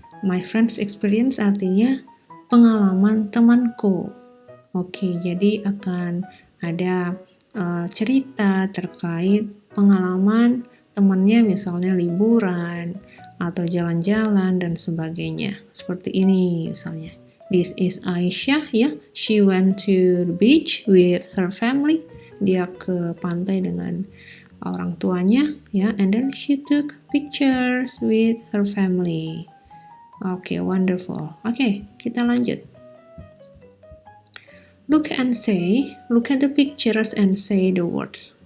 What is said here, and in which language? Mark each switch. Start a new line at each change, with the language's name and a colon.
Indonesian: My Friends Experience artinya pengalaman temanku. Oke, jadi akan ada cerita terkait pengalaman temannya, misalnya liburan atau jalan-jalan dan sebagainya. Seperti ini misalnya.
English: This is Aisyah,
Indonesian: ya.
English: She went to the beach with her family.
Indonesian: Dia ke pantai dengan orang tuanya, ya.
English: And then she took pictures with her family.
Indonesian: Oke, wonderful. Oke, kita lanjut.
English: Look and say, look at the pictures and say the words.